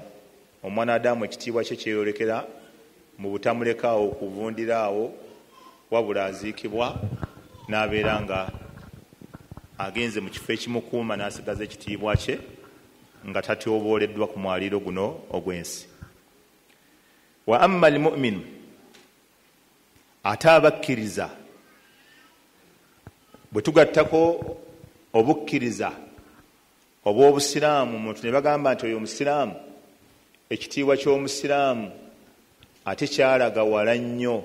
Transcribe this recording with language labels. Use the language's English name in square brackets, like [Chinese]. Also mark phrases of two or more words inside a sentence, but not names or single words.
[Ganda] Omwana adamu ekitiibwa kye kyeyolekera mu butamulekaawo okuvundiraawo, wabula aziikibwa n'abeera nga agenze mu kifo ekimukuuma n'asigaza ekitiibwa kye nga tatyobooleddwa ku mwaliiro guno ogw'ensi. [Arabic] وأما المؤمن, [Ganda] ate abakkiriza, bwe tugattako obukkiriza obw'Obusiraamu, omuntu ne bagamba nti oyo Omusiraamu, ekitiibwa ky'Omusiraamu ate kyalaga wala nnyo.